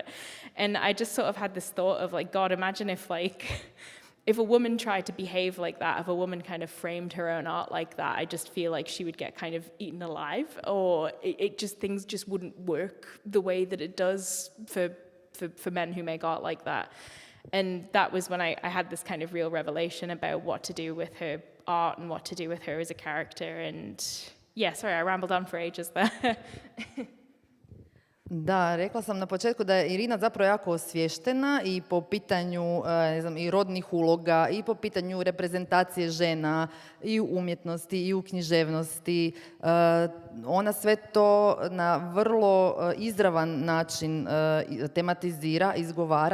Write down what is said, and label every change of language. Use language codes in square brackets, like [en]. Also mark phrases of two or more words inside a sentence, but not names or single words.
[en] And I just sort of had this thought of like, God, imagine if a woman tried to behave like that, if a woman kind of framed her own art like that, I just feel like she would get kind of eaten alive, or things just wouldn't work the way that it does for men who make art like that. And that was when I had this kind of real revelation about what to do with her art and what to do with her as a character. And yeah, sorry, I rambled on for ages there. [hr] Da, rekla sam na početku da je Irina zapravo jako osviještena i po pitanju i rodnih uloga, i po pitanju reprezentacije žena, i u umjetnosti, i u književnosti. Ona sve to na vrlo izravan način tematizira, izgovara.